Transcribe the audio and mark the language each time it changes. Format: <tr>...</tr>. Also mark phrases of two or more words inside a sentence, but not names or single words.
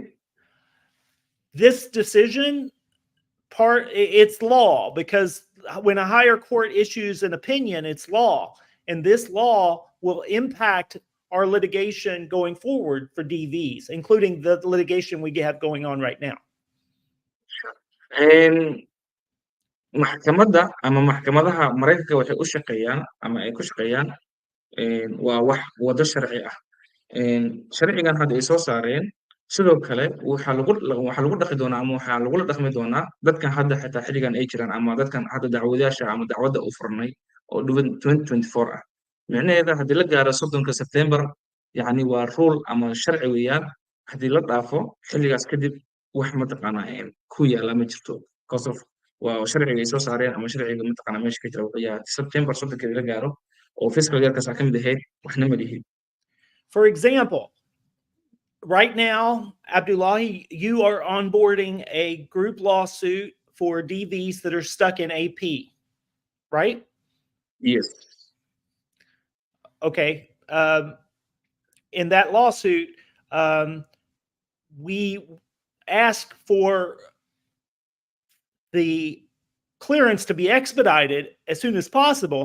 <en>This decision it's law because when a higher court issues an opinion, it's law. And this law will impact our litigation going forward for DVs, including the litigation we have going on right now.</en> <so>maxkamadda ama maxkamadaha Mareykanka waxay u shaqeeyaan ama ay ku shaqeeyaan waa wax wado sharci ah sharcigan hadda ay soo saareen sidoo kale waxaa lagu dhaqi doonaa ama waxaa lagula dhaqmi doonaa dadkan hadda xitaa xilligan ay jiraan ama dadkan hadda dacwadayaasha ama dacwadda u furnay oo 2024 ah micnaheeda haddii la gaaro 30ka September yani waa rule ama sharci weeyaan haddii la dhaafo xilligaas kadib wax mataqaanaa ku yaala ma jirto</so> <en>because of</en> <so>waa sharciga ay soo saareen ama sharciga mataqaanaa meesha ka jira wuxuu yahay September 30keeda la gaaro oo</so> <en>fiscal yearkaas</en> <so>ka mid ahayd waxna ma lihin.</so> <en>For example, right now, Abdullahi, you are onboarding a group lawsuit for DVs that are stuck in AP, right? Yes. Okay. In that lawsuit, we ask for the clearance to be expedited as soon as possible.</en>